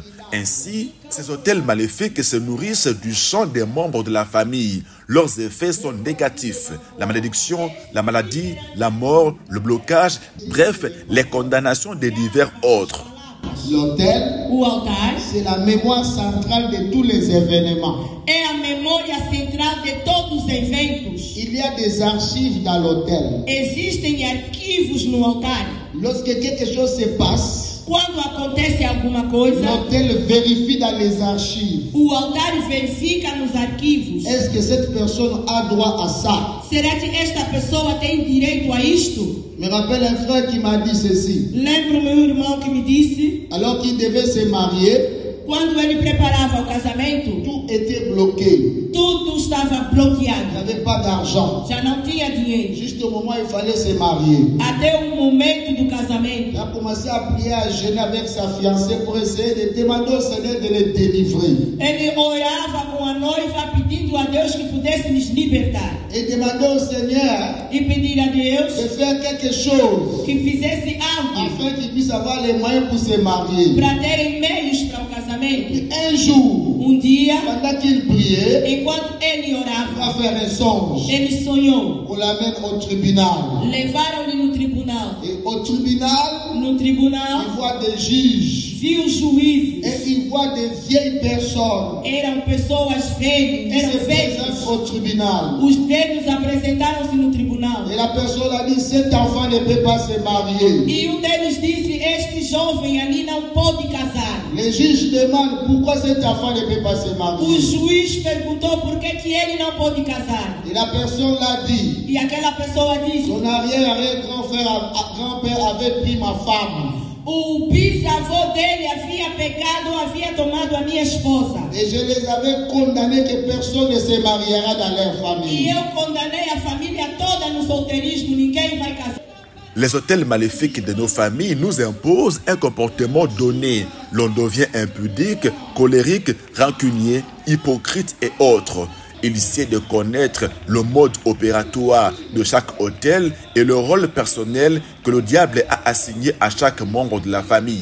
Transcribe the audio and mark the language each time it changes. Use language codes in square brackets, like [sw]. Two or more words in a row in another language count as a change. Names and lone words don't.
[fr] Ainsi, ces autels maléfiques se nourrissent du sang des membres de la famille. Leurs effets sont négatifs. La malédiction, la maladie, la mort, le blocage, bref, les condamnations de divers autres. L'autel ou altar, c'est la mémoire centrale de tous les événements. [pt] É a memória central de todos os eventos. [fr] Il y a des archives dans l'autel. [pt] Existem arquivos no altar. [fr] Lorsque quelque chose se passe, [pt] quando acontece alguma coisa, [fr] l'autel vérifie dans les archives. [pt] O altar verifica nos arquivos. [fr] Est-ce que cette personne a droit à ça? [pt] Será que esta pessoa tem direito a isto? [fr] Me rappelle un frère qui m'a dit ceci. [pt] Lembro meu irmão que me disse, [fr] alors qu'il devait se marier, [pt] quando ele preparava o casamento, [fr] tout était bloqué. [pt] Tudo estava bloqueado. [fr] Il n'avait pas d'argent. [pt] Já não tinha dinheiro. [fr] Juste au moment où il fallait se marier. [pt] Até o momento do casamento. [fr] Il a commencé à prier, à jeûner avec sa fiancée pour essayer de demander au Seigneur de le délivrer. [pt] Ele orava com a noiva pedindo a Deus que pudesse nos libertar. [fr] Et demander au Seigneur [pt] e pedir a Deus [fr] de faire quelque chose [pt] que fizesse algo [fr] afin qu'il puisse avoir les moyens pour se marier. [pt] Para terem meios para o casamento. [fr] Et un jour, [pt] dia, [fr] pendant qu'il priait, [pt] enquanto ele orava, [fr] il va faire un songe. [pt] Ele sonhou. [fr] On l'amène au tribunal. [pt] Levaram-lhe no tribunal. [fr] Et au tribunal, [pt] no tribunal, [fr] il voit des juges. [pt] Viu juízes. [fr] Et il voit des vieilles personnes. [pt] Eram pessoas velhas. Eram velhos [fr] au tribunal. [pt] Os velhos apresentaram-se no tribunal. [fr] Et la personne a dit, cet enfant ne peut pas se marier. [pt] E deles disse, este jovem ali não pode casar. [fr] Les juges demandent pourquoi cet enfant ne peut pas se marier. [pt] O juiz perguntou por que ele não pode casar. [fr] Et la personne l'a dit. [pt] E aquela pessoa disse, [fr] son arrière-grand-père avait pris ma femme. [pt] O bisavô dele havia pegado, havia tomado a minha esposa. [fr] Et je les avais condamnés que personne ne se mariera dans leur famille. [pt] E eu condenei a família toda no solteirismo, ninguém vai casar. [fr] Les hôtels maléfiques de nos familles nous imposent un comportement donné. L'on devient impudique, colérique, rancunier, hypocrite et autres. Il essaie de connaître le mode opératoire de chaque hôtel et le rôle personnel que le diable a assigné à chaque membre de la famille.